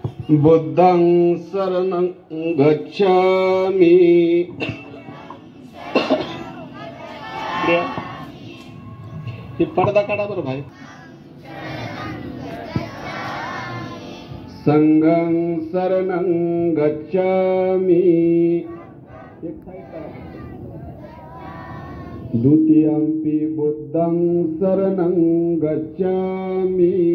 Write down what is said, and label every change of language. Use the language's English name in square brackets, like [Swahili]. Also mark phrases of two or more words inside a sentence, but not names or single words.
[Pali] बुद्धं शरणं गच्छामि [Marathi] ते पडदा काढा बरं भाई. [Pali] संघं शरणं गच्छामि द्वितीयंपि बुद्धं शरणं गच्छामि